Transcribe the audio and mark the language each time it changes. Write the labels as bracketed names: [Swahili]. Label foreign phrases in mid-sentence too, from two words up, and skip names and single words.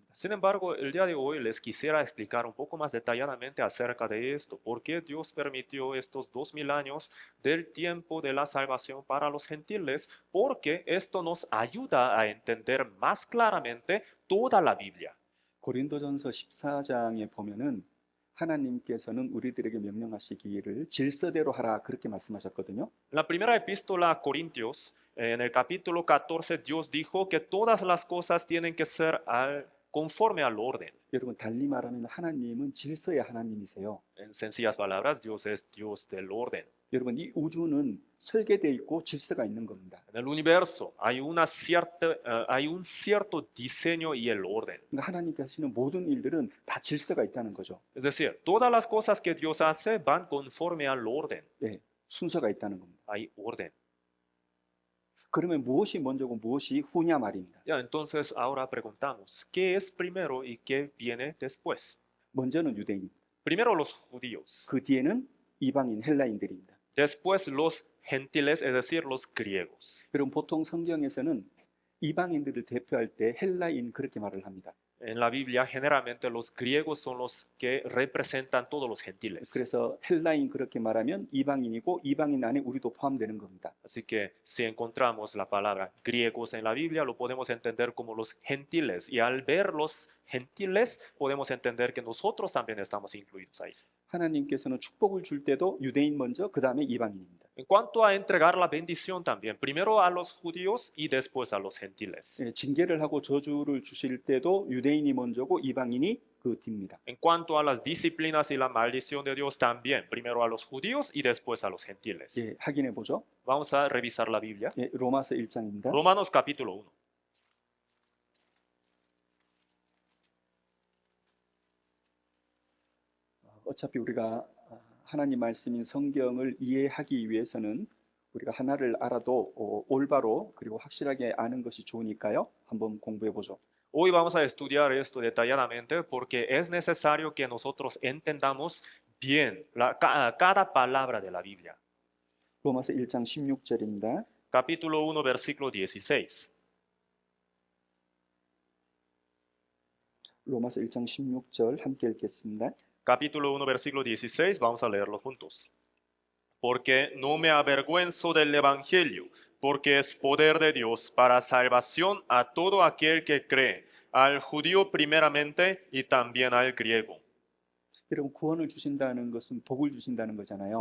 [Spanish] Sin embargo, el día de hoy les quisiera explicar un poco más detalladamente acerca de esto. ¿Por qué Dios permitió estos 2000 años del tiempo de la salvación para los gentiles? Porque esto nos ayuda a entender más claramente toda la Biblia. [Korean] 고린도전서 14장에 보면은 하나님께서는 우리들에게 명령하시기를 질서대로 하라 그렇게 말씀하셨거든요. [Spanish] En la primera epístola a Corintios, en el capítulo 14, Dios dijo que todas las cosas tienen que ser conforme al orden. [Korean] 여러분 달리 말하면 하나님은 질서의 하나님이세요. [Spanish] En sencillas palabras, Dios es Dios del orden. [Korean] 여러분 이 우주는 설계되어 있고 질서가 있는 겁니다. [Spanish] En el universo hay un cierto diseño y el orden. [Korean] 그러니까 하나님께서 하시는 모든 일들은 다 질서가 있다는 거죠. [Spanish] Es decir, todas las cosas que Dios hace van conforme al orden. [Korean] 네, 순서가 있다는 겁니다. [Spanish] Hay orden. [Korean] 그러면 무엇이 먼저고 무엇이 후냐 말입니다. [Spanish] Ya, entonces ahora preguntamos, ¿qué es primero y qué viene después? [Korean] 먼저는 유대인, [Spanish] Primero los judíos, [Korean] 그 뒤에는 이방인 헬라인들입니다. [Spanish] después los gentiles, es decir, los griegos. [Korean] 여러분 보통 성경에서는 이방인들을 대표할 때 헬라인 그렇게 말을 합니다. [Spanish] En la Biblia, generalmente los griegos son los que representan todos los gentiles. [Korean] 그래서 헬라인 그렇게 말하면 이방인이고 이방인 안에 우리도 포함되는 겁니다. [Spanish] Así que si encontramos la palabra griegos en la Biblia, lo podemos entender como los gentiles. Y al ver los gentiles, podemos entender que nosotros también estamos incluidos ahí. [Korean] 하나님께서는 축복을 줄 때도 유대인 먼저 그 다음에 이방인입니다. [Spanish] En cuanto a entregar la bendición también, primero a los judíos y después a los gentiles. [Korean] 징계를 하고 저주를 주실 때도 유대인이 먼저고 이방인이 그 뒤입니다. [Spanish] En cuanto a las disciplinas y la maldición de Dios también, primero a los judíos y después a los gentiles. [Korean] 예, 확인해 보죠. [Spanish] Vamos a revisar la Biblia. [Korean] 예, 로마서 1장입니다. [Spanish] Romanos capítulo 1. [Korean] 어차피 우리가 하나님 말씀인 성경을 이해하기 위해서는 우리가 하나를 알아도 올바로 그리고 확실하게 아는 것이 좋으니까요. 한번 공부해 보죠. [Spanish] Hoy vamos a estudiar esto detalladamente porque es necesario que nosotros entendamos bien cada palabra de la Biblia. [Korean] 로마서 1장 16절입니다. [Spanish] Capítulo 1, versículo 16. [Korean] 로마서 1장 16절 함께 읽겠습니다. [Spanish] capítulo 1, versículo 16, vamos a leerlo juntos. Porque no me avergüenzo del Evangelio, porque es poder de Dios para salvación a todo aquel que cree, al judío primeramente y también al griego. [Korean] 여러분 구원을 주신다는 것은 복을 주신다는 거잖아요.